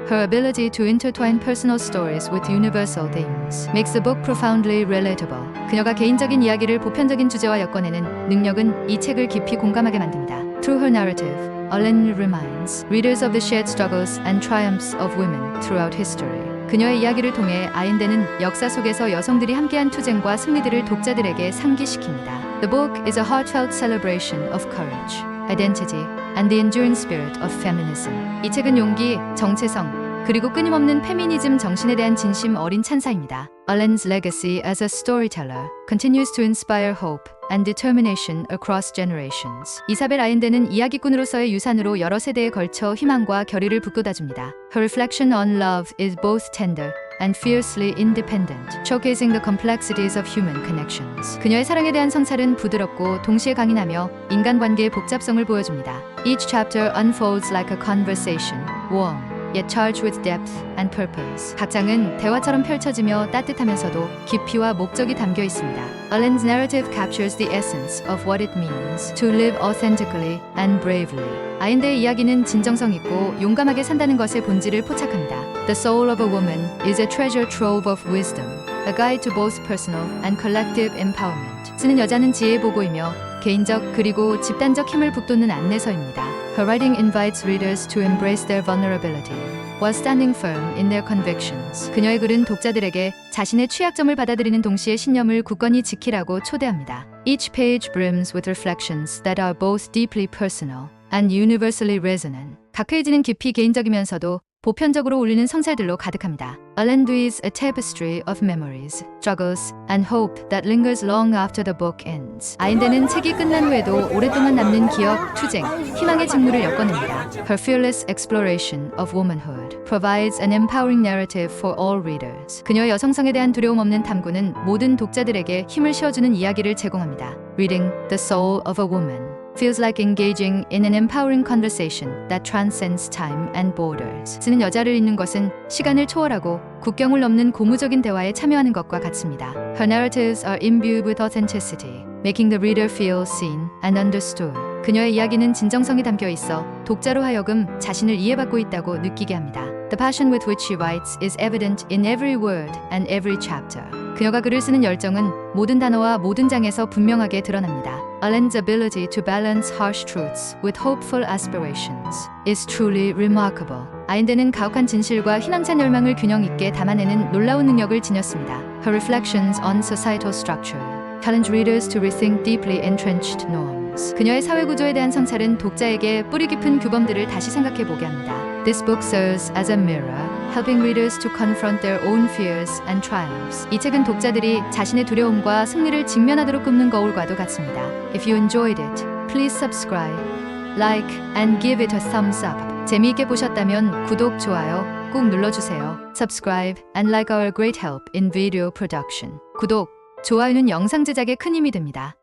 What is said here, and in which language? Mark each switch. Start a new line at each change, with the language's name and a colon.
English: Her ability to intertwine personal stories with universal themes makes the book profoundly relatable.
Korean: 그녀가 개인적인 이야기를 보편적인 주제와 엮어내는 능력은 이 책을 깊이 공감하게 만듭니다.
English: Through her narrative, Allen reminds readers of the shared struggles and triumphs of women throughout history.
Korean: 그녀의 이야기를 통해 아인드는 역사 속에서 여성들이 함께한 투쟁과 승리들을 독자들에게 상기시킵니다.
English: The book is a heartfelt celebration of courage, identity, and the enduring spirit of feminism.
Korean: 이 책은 용기, 정체성, 그리고 끊임없는 페미니즘 정신에 대한 진심 어린 찬사입니다.
English: Allen's legacy as a storyteller continues to inspire hope and determination across generations.
Korean: 이사벨 아인드는 이야기꾼으로서의 유산으로 여러 세대에 걸쳐 희망과 결의를 북돋아줍니다.
English: Her reflection on love is both tender and fiercely independent, showcasing the complexities of human connections.
Korean: 그녀의 사랑에 대한 성찰은 부드럽고 동시에 강인하며 인간관계의 복잡성을 보여줍니다.
English: Each chapter unfolds like a conversation, warm, yet charged with depth and purpose.
Korean: 각 장은 대화처럼 펼쳐지며 따뜻하면서도 깊이와 목적이 담겨 있습니다.
English: Allen's narrative captures the essence of what it means to live authentically and bravely.
Korean: 아인드의 이야기는 진정성 있고 용감하게 산다는 것의 본질을 포착합니다.
English: The Soul of a Woman is a treasure trove of wisdom, a guide to both personal and collective empowerment.
Korean: 쓰는 여자는 지혜의 보고이며 개인적 그리고 집단적 힘을 북돋는 안내서입니다.
English: Her writing invites readers to embrace their vulnerability while standing firm in their convictions.
Korean: 그녀의 글은 독자들에게 자신의 취약점을 받아들이는 동시에 신념을 굳건히 지키라고 초대합니다.
English: Each page brims with reflections that are both deeply personal and universally resonant.
Korean: 각 페이지는 깊이 개인적이면서도 보편적으로 울리는 성찰들로 가득합니다.
English: Allen weaves a tapestry of memories, struggles, and hope that lingers long after the book ends.
Korean: 아인드는 책이 끝난 후에도 오랫동안 남는 기억, 투쟁, 희망의 직무를 엮어냅니다.
English: Her fearless exploration of womanhood provides an empowering narrative for all readers.
Korean: 그녀의 여성성에 대한 두려움 없는 탐구는 모든 독자들에게 힘을 실어주는 이야기를 제공합니다.
English: Reading The Soul of a Woman feels like engaging in an empowering conversation that transcends time and borders.
Korean: 쓰는 여자를 읽는 것은 시간을 초월하고 국경을 넘는 고무적인 대화에 참여하는 것과 같습니다.
English: Her narratives are imbued with authenticity, making the reader feel seen and understood.
Korean: 그녀의 이야기는 진정성이 담겨 있어 독자로 하여금 자신을 이해받고 있다고 느끼게 합니다.
English: The passion with which she writes is evident in every word and every chapter.
Korean: 그녀가 글을 쓰는 열정은 모든 단어와 모든 장에서 분명하게 드러납니다.
English: Allen's ability to balance harsh truths with hopeful aspirations is truly remarkable.
Korean: 아인드는 가혹한 진실과 희망찬 열망을 균형 있게 담아내는 놀라운 능력을 지녔습니다.
English: Her reflections on societal structure challenge readers to rethink deeply entrenched norms.
Korean: 그녀의 사회 구조에 대한 성찰은 독자에게 뿌리 깊은 규범들을 다시 생각해 보게 합니다.
English: This book serves as a mirror, helping readers to confront their own fears and triumphs.
Korean: 이 책은 독자들이 자신의 두려움과 승리를 직면하도록 굽는 거울과도 같습니다.
English: If you enjoyed it, please subscribe, like, and give it a thumbs up.
Korean: 재미있게 보셨다면 구독, 좋아요 꼭 눌러주세요.
English: Subscribe and like our great help in video production.
Korean: 구독, 좋아요는 영상 제작에 큰 힘이 됩니다.